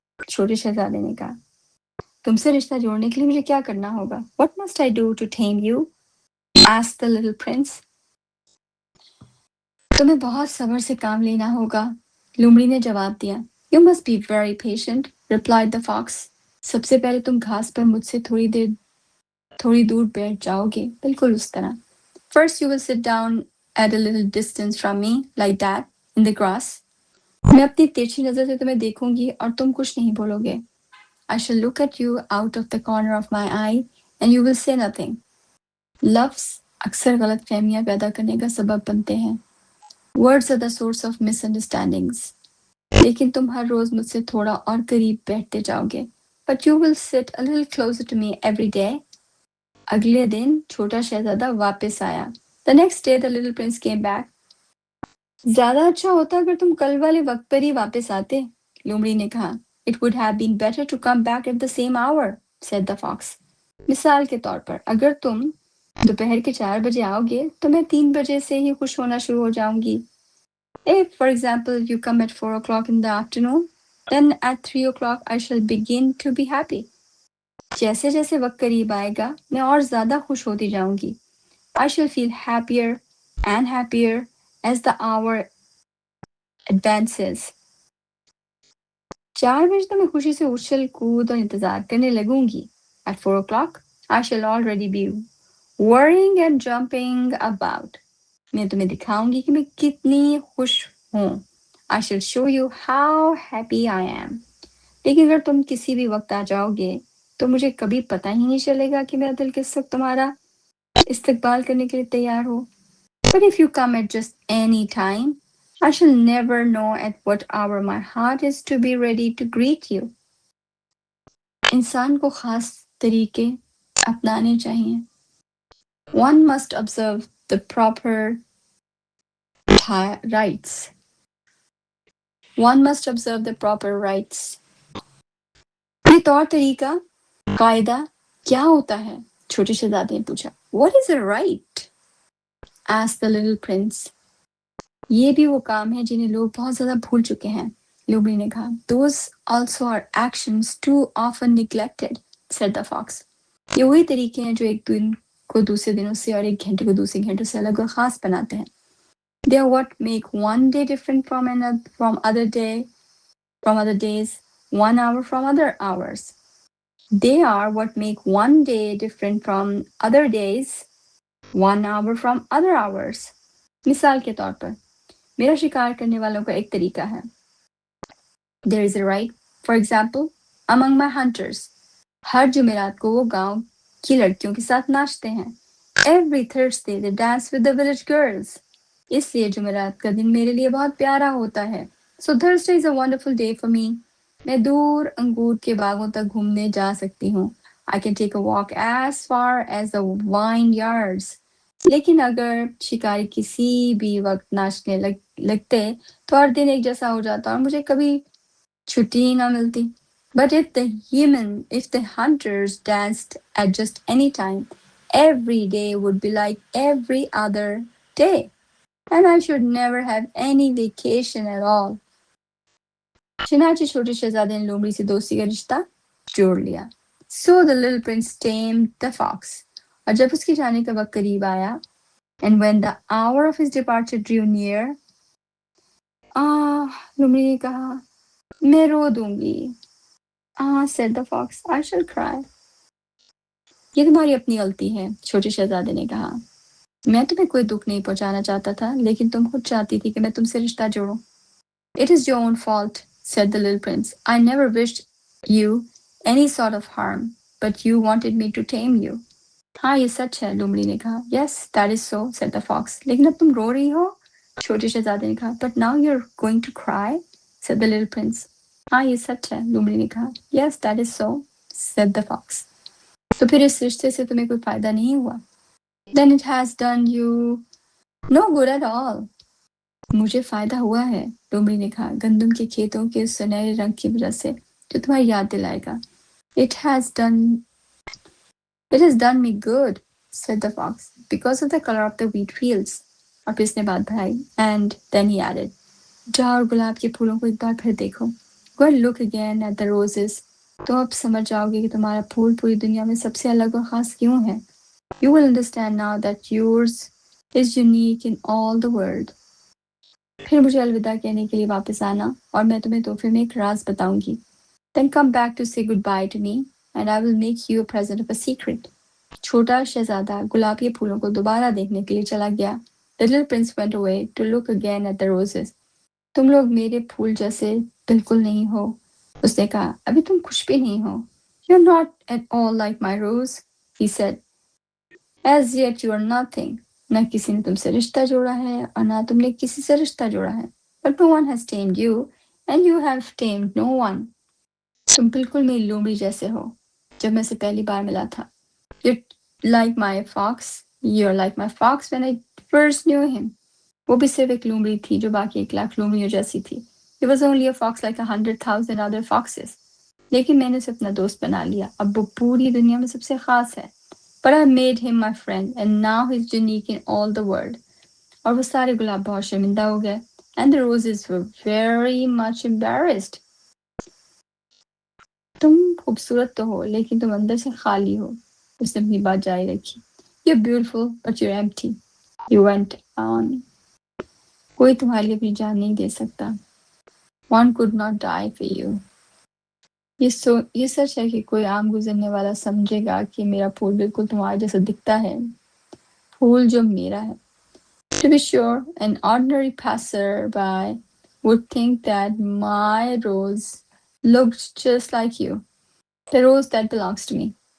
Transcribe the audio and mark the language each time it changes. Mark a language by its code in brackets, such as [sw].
[hi] छोटे शहजादे ने कहा. तुमसे रिश्ता जोड़ने के लिए मुझे क्या करना होगा? [en] What must I do to tame you? asked the little prince. [hi] तुम्हें बहुत सब्र से काम लेना होगा. लोमड़ी ने जवाब दिया. [en] You must be very patient, replied the fox. [hi] सबसे पहले तुम घास पर मुझसे थोड़ी दूर बैठ जाओगे, बिल्कुल उस तरह. [en] First you will sit down at a little distance from me, like that, in the grass. [hi] मैं अपनी तिरछी नजर से तुम्हें देखूंगी और तुम कुछ नहीं बोलोगे. [en] I shall look at you out of the corner of my eye and you will say nothing. [hi] लफ्ज अक्सर गलत फहमियां पैदा करने का सबब बनते हैं. [en] Words are the source of misunderstandings. [hi] लेकिन तुम हर रोज मुझसे थोड़ा और करीब बैठते जाओगे. [en] But you will sit a little closer to me every day. [hi] अगले दिन छोटा शहजादा वापस आया. [en] The next day the little prince came back. [hi] ज्यादा अच्छा होता अगर तुम कल वाले वक्त पर ही वापस आते, लोमड़ी ने कहा. [en] It would have been better to come back at the same hour, said the fox. [hi] मिसाल के तौर पर अगर तुम दोपहर के 4 बजे आओगे तो मैं 3 बजे से ही खुश होना शुरू हो जाऊंगी. [en] If, for example, you come at 4 o'clock in the afternoon, then at 3 o'clock I shall begin to be happy. [hi] जैसे जैसे वक्त करीब आएगा मैं और ज्यादा खुश होती जाऊंगी. [en] I shall feel happier and happier as the hour advances. [hi] 4 बजे तो मैं खुशी से उछल कूद और इंतजार करने लगूंगी. [en] At 4 o'clock I shall already be worrying and jumping about. [hi] मैं तुम्हें दिखाऊंगी कि मैं कितनी खुश हूँ. [en] I shall show you how happy I am. [hi] लेकिन अगर तुम किसी भी वक्त आ जाओगे तो मुझे कभी पता ही नहीं चलेगा कि मेरा दिल किस वक्त तुम्हारा इस्तकबाल करने के लिए तैयार हो. [en] But if you come at just any time, I shall never know at what hour my heart is to be ready to greet you. [hi] इंसान को खास तरीके अपनाने चाहिए. [en] One must observe the proper rites. One must observe the proper rites. [hi] ये तौर तरीका कायदा क्या होता है? छोटे शहजादे ने पूछा. [en] What is a right? asked the little prince. [hi] ये भी वो काम है जिन्हें लोग बहुत ज्यादा भूल चुके हैं, लोमड़ी ने कहा. [en] Those also are actions too often neglected, said the fox. [hi] ये वही तरीके हैं जो एक दिन को दूसरे दिनों से और एक घंटे को दूसरे घंटों से अलग और खास बनाते हैं. [en] They are what make one day different from other days, 1 hour from other hours. They are what make one day different from other days, 1 hour from other hours. [hi] मिसाल के तौर पर मेरा शिकार करने वालों का एक तरीका है. [en] There is a right, for example, among my hunters. [hi] हर जुमेरात को वो गांव की लड़कियों के साथ नाचते हैं. [en] Every Thursday they dance with the village girls. [hi] इसलिए जुमेरात का दिन मेरे लिए बहुत प्यारा होता है. [en] So Thursday is a wonderful day for me. [hi] मैं दूर अंगूर के बागों तक घूमने जा सकती हूँ. [en] I can take a walk as far as the vineyards. [hi] लेकिन अगर शिकारी किसी भी वक्त नाचने लगते तो हर दिन एक जैसा हो जाता और मुझे कभी छुट्टी ही ना मिलती. [en] But if the hunters danced at just any time, every day would be like every other day, and I should never have any vacation at all. [hi] चनाचे छोटे शहजादे ने लोमड़ी से दोस्ती का रिश्ता जोड़ लिया. [en] So the little prince tamed the fox. [hi] और जब उसके जाने का वक्त करीब आया, [en] and when the hour of his departure drew near, [hi] लोमड़ी ने कहा, मैं रो दूंगी. [en] said the fox, I shall cry. [hi] ये तुम्हारी अपनी गलती है, छोटे शहजादे ने कहा. मैं तुम्हें कोई दुख नहीं पहुंचाना चाहता था, लेकिन तुम खुद चाहती थी कि मैं तुमसे रिश्ता जोड़ूं. [en] It is your own fault, said the little prince. I never wished you any sort of harm, but you wanted me to tame you. [hi] हाँ ये सच है, लोमड़ी ने कहा. [en] Yes, that is so, said the fox. [hi] लेकिन अब तुम रो रही हो, छोटे शहजादे ने कहा. [en] But now you're going to cry, said the little prince. [hi] हाँ ये सच है, लोमड़ी ने कहा. [en] Yes, that is so, said the fox. [hi] तो फिर इस रिश्ते से तुम्हें कोई फायदा नहीं हुआ. [en] Then it has done you no good at all. [hi] मुझे फायदा हुआ है, लोमड़ी ने कहा, गंदम के खेतों के सुनहरे रंग की वजह से, जो तुम्हारी याद दिलाएगा. [en] It has done me good, said the fox, because of the color of the wheat fields. [hi] और फिर इसने बात बढ़ाई. [en] And then he added, [hi] जाओ और गुलाब के फूलों को एक बार फिर देखो. [en] Go and look again at the roses. [hi] तो अब समझ जाओगे कि तुम्हारा फूल पूरी दुनिया में सबसे अलग और खास क्यों है. [en] You will understand now that yours is unique in all the world. [hi] फिर मुझे अलविदा कहने के लिए वापस आना और मैं तुम्हें तोहफे में एक राज बताऊंगी. [en] Then come back to say goodbye to me and I will make you a present of a secret. [hi] छोटा शहजादा गुलाब के फूलों को दोबारा देखने के लिए चला गया. [en] The little prince went away to look again at the roses. [hi] तुम लोग मेरे फूल जैसे बिल्कुल नहीं हो, उसने कहा. अभी तुम खुश भी नहीं हो. [en] You're not at all like my rose, he said. As yet you are nothing. [hi] न किसी ने तुमसे रिश्ता जोड़ा है और ना तुमने किसी से रिश्ता जोड़ा है. [en] But no one has tamed you and you have tamed no one. [hi] तुम बिल्कुल मेरी लोमड़ी जैसे हो जब मैं से पहली बार मिला था. [en] You're like my fox. You're like my fox when I first knew him. [hi] वो भी सिर्फ एक लोमड़ी थी जो बाकी 1,00,000 लोमड़ियों जैसी थी. [en] He was only a fox like 100,000 other foxes. [hi] लेकिन मैंने उसे अपना दोस्त बना लिया. अब वो पूरी दुनिया में सबसे खास है. [en] But I made him my friend and now he's unique in all the world. [hi] और वो सारे गुलाब बहुत शर्मिंदा हो गए. [en] And the roses were very much embarrassed. [hi] तुम खूबसूरत तो हो लेकिन तुम अंदर से खाली हो, उसने अपनी बात जारी रखी. [en] You're beautiful but you're empty. He went on. [hi] कोई तुम्हारे लिए अपनी जान नहीं दे सकता. [en] One could not die for you. [hi] ये सच है कि कोई आम गुजरने वाला समझेगा कि मेरा फूल बिल्कुल तुम्हारे जैसा दिखता है. फूल जो मेरा है. [en] To be sure, an ordinary passerby would think that my rose looked just like you, the rose that belongs to me.